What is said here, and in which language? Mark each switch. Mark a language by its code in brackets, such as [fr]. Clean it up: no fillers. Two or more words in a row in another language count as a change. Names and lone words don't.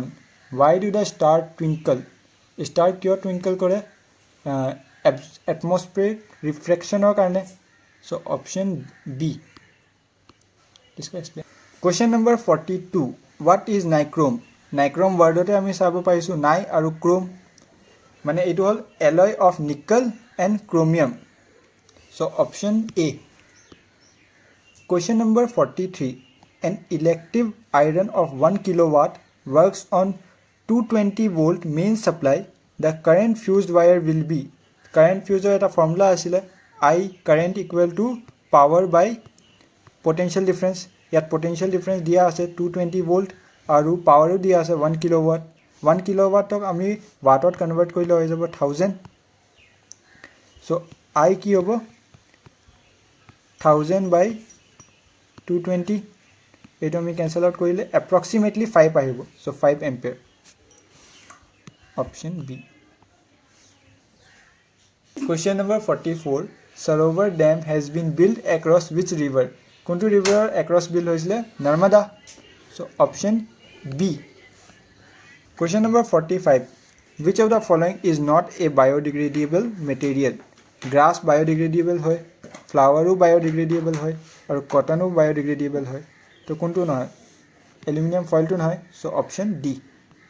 [en] Why do the star twinkle? [as] ষ্টাৰ কিয় টুইংকল কৰে? [en] Atmospheric refraction [as] ৰ কাৰণে. [en] So option B. Explain. Question number 42. What is nichrome? Nichrome wordতে [as] আমি চাব পাইছো নাই আৰু chrome মানে এটো হল [en] alloy of nickel and chromium. So option A. Question number 43. An electric iron of 1 kilowatt works on 220 volt main supply. The current fused wire will be. Current fused [as] eta formula asile [en] I current equal to power by potential difference ইয়াত potential difference [as] দিয়া আছে [en] 220 volt [as] আৰু power দিয়া আছে [en] 1 kilowatt 1 kilowatt [as] ক আমি wattত convert কৰিলে হৈ যাব [en] 1000 so I [as] কি হ'ব [en] 1000 by 220 [as] এইটো আমি [en] cancel out কৰিলে approximately 5 আহিব so 5 ampere option B Question number 44 Sarovar Dam has been built across which river কোনটো river across built হৈছিলে নৰ্মদা so option B Question number 45 Which of the following is not a biodegradable material grass biodegradable হয় flower biodegradable হয় আৰু cotton biodegradable হয় [as] তো কোনটো নহয় [en] aluminum foil [as] টো নহয় [en] so option D